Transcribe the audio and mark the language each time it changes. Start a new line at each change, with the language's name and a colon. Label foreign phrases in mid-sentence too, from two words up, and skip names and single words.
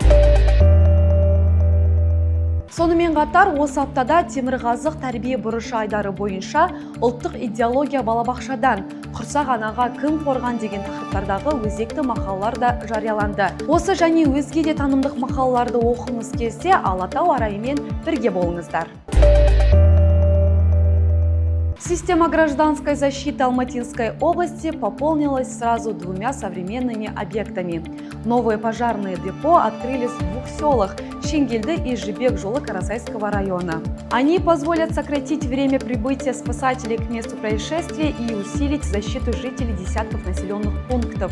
Kazakh: Сонымен қатар, осы аптада Темірғазық тәрбие бұрышы айдары бойынша ұлттық идеология балабақшадан құрсақ анаға кім қорған деген тақырыптардағы өзекті мақалалар да жарияланды. Осы және өзге де танымдық мақалаларды оқыңыз келсе, Алатау арайымен бірге болыңыздар.
Russian: Система гражданской защиты Алматинской области пополнилась сразу 2 современными объектами. Новые пожарные депо открылись в 2 селах – Шенгелді и Жибек жолы Карасайского района. Они позволят сократить время прибытия спасателей к месту происшествия и усилить защиту жителей десятков населенных пунктов.